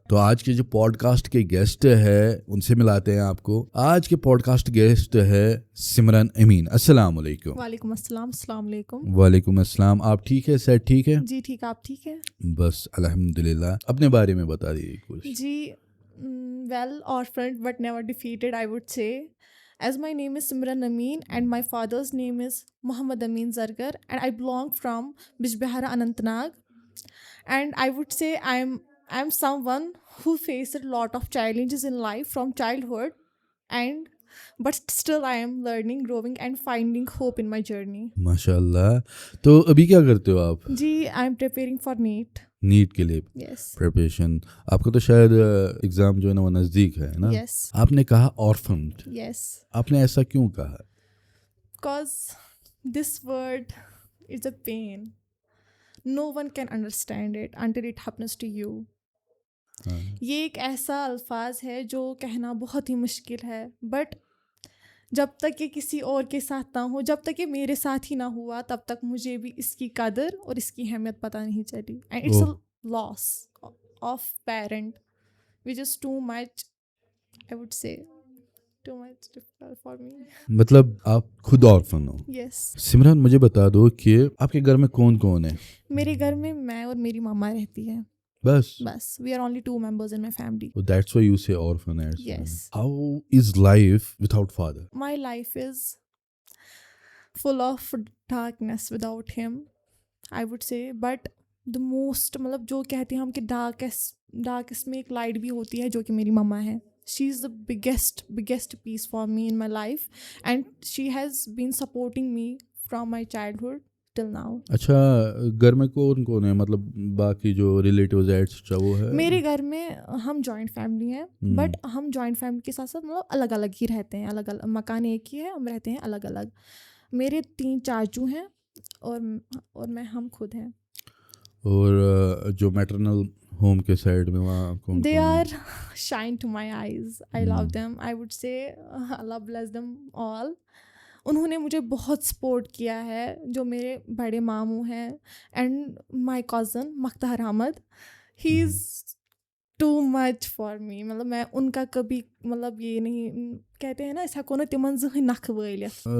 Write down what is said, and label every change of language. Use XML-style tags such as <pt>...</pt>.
<ur>تو آج کے جو پوڈ کاسٹ کے گیسٹ ہے ان سے ملاتے ہیں آپ کو. آج کے پوڈ کاسٹ گیسٹ ہے سمرن امین. السلام علیکم. وعلیکم السلام. السلام علیکم. وعلیکم السلام. آپ ٹھیک ہے؟ صحت ٹھیک ہے؟ جی ٹھیک. آپ ٹھیک ہے؟ بس الحمدللہ. اپنے بارے میں بتا دیجیے کچھ.</ur> <en>جی well orphaned but never defeated I would say. As my name is Simran Amin and my father's name is Muhammad Amin Zargar and I belong from Bijbehara, Anantnag. And I would say I'm someone who faced a lot of challenges in life from childhood but still I am learning, growing and finding hope in my journey.</en> <ur>ماشاءاللہ. تو ابھی کیا کرتے ہو آپ؟</ur> <en>جی I am preparing for NEET.</en> <ur>Net کے لیے preparation. آپ کو تو شاید ایگزام جو ہے نا وہ نزدیک ہے نا. آپ نے کہا orphaned. آپ نے ایسا کیوں کہا؟</ur> <en>Because this word is a pain. No one can understand it until it happens to you.</en> <ur>یہ ایک ایسا الفاظ ہے جو کہنا بہت ہی مشکل ہے بٹ جب تک یہ کسی اور کے ساتھ نہ ہو، جب تک یہ میرے ساتھ ہی نہ ہوا تب تک مجھے بھی اس کی قدر اور اس کی اہمیت پتہ نہیں چلی.</ur> <en>And it's a loss of parent which is too much I would say too much difficult for me.</en> <ur>مطلب آپ خود آرفن ہو؟</ur> <en>Yes.</en> <ur>سمرن مجھے بتا دو کہ آپ کے گھر میں کون کون ہے؟ میرے گھر میں میں اور میری ماما رہتی ہے. بس</ur> <en>we are only 2 members in my family. So that's why you say orphanage. Yes. How is life without father? My life is full of darkness without him I would say, but the most</en> <ur>مطلب جو کہتے ہیں ہم کہ darkest میں ایک light بھی ہوتی ہے جو کہ میری مما ہے.</ur> <en>She is the biggest piece for me in my life and she has been supporting me from my childhood till now.</en> <ur>اچھا گھر میں کون ہے؟ مطلب باقی جو ریلیٹیوز ایٹسٹرا وہ ہے؟ میرے گھر میں ہم جوائنٹ فیملی ہیں بٹ ہم جوائنٹ فیملی کے ساتھ ساتھ مطلب الگ الگ ہی رہتے ہیں. الگ الگ مکان ایک ہی ہے، ہم رہتے ہیں الگ الگ. میرے 3 چاچو ہیں اور میں ہم خود ہیں. اور جو میٹرنل ہوم کے سائڈ میں وہاں کون؟</ur> <en>They are shine to my eyes. I love them. I would say Allah bless them all.</en> <ur>انہوں نے مجھے بہت سپورٹ کیا ہے. جو میرے بڑے ماموں ہیں</ur> <en>and my cousin</en> <ur>Mukhtar Ahmad,</ur> <en>He is too much for me.</en> <ur>مطلب میں ان کا کبھی مطلب یہ نہیں کہتے ہیں نا ایسا کو نا</ur> <ks>تمن زہن نکھ وٲلِتھ.</ks>